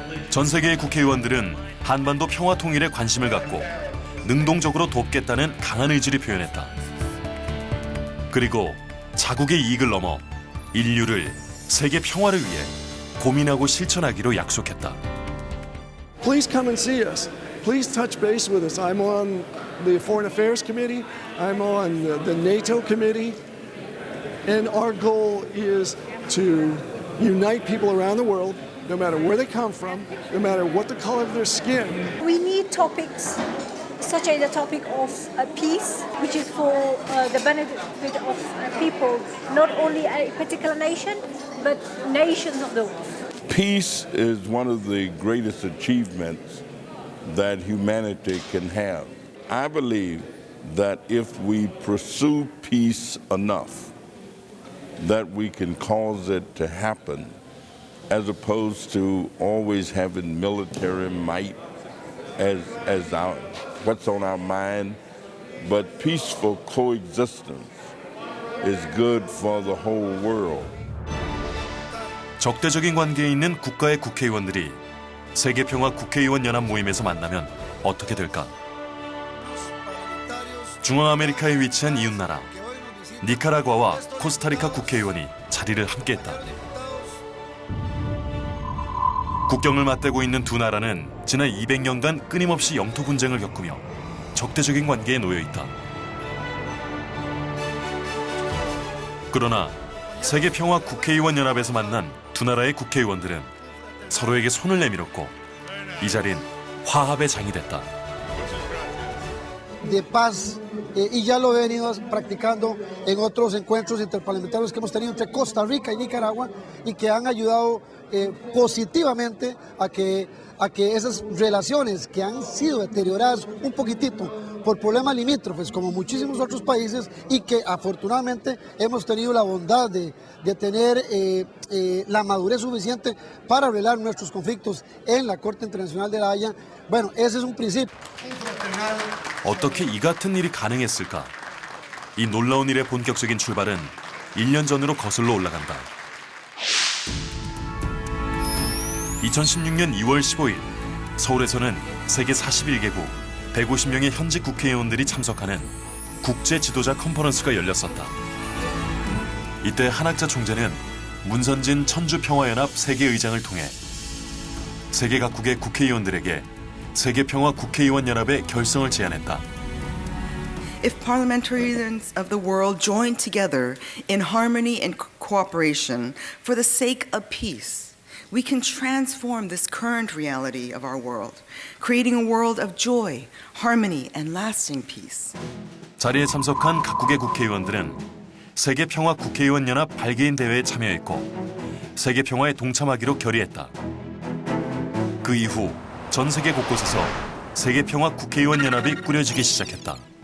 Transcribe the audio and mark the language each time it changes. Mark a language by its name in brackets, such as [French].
[Korean] 전 세계의 국회의원들은 한반도 평화 통일에 관심을 갖고 능동적으로 돕겠다는 강한 의지를 표현했다. 그리고 자국의 이익을 넘어 인류를 세계 평화를 위해 고민하고 실천하기로 약속했다. [English] Please come and see us. Please touch base with us. I'm on the Foreign Affairs Committee. I'm on the NATO Committee. And our goal is to unite people around the world, no matter where they come from, no matter what the color of their skin. We need topics such as the topic of peace, which is for the benefit of people, not only a particular nation, but nations of the world. Peace is one of the greatest achievements that humanity can have. I believe that if we pursue peace enough, that we can cause it to happen, as opposed to always having military might as our, what's on our mind, but peaceful coexistence is good for the whole world. [Korean] 적대적인 관계에 있는 국가의 국회의원들이 세계평화 국회의원 연합 모임에서 만나면 어떻게 될까? 중앙아메리카에 위치한 이웃나라 니카라과와 코스타리카 국회의원이 자리를 함께했다. 국경을 맞대고 있는 두 나라는 지난 200년간 끊임없이 영토 분쟁을 겪으며 적대적인 관계에 놓여 있다. 그러나 세계평화 국회의원 연합에서 만난 두 나라의 국회의원들은 서로에게 손을 내밀었고 이 자리는 화합의 장이 됐다. [Spanish] De paz y ya lo he venido practicando en otros encuentros interparlamentarios que hemos tenido entre Costa Rica y Nicaragua y que han ayudado positivamente a que esas relaciones que han sido deterioradas un poquitito por problemas limítrofes como muchísimos otros países y que afortunadamente hemos tenido la bondad de tener la madurez suficiente para arreglar nuestros conflictos en la Corte Internacional de La Haya. Bueno, ese es un principio. [Korean] 어떻게 이 같은 일이 가능했을까? 이 놀라운 일의 본격적인 출발은 1년 전으로 거슬러 올라간다. 2016년 2월 15일 서울에서는 세계 41개국 150명의 현직 국회의원들이 참석하는 국제 지도자 컨퍼런스가 열렸었다. 이때 한학자 총재는 문선진 천주평화연합 세계의장을 통해 세계 각국의 국회의원들에게 세계평화 국회의원 연합의 결성을 제안했다. [English] If parliamentarians of the world join together in harmony and cooperation for the sake of peace, we can transform this current reality of our world, creating a world of joy, harmony, and lasting peace. [Korean] 자리에 참석한 각국의 국회의원들은 세계평화 국회의원 연합 발기인 대회에 참여했고 세계평화에 동참하기로 결의했다. 그 이후 전 세계 곳곳에서 세계평화 국회의원 연합이 꾸려지기 시작했다.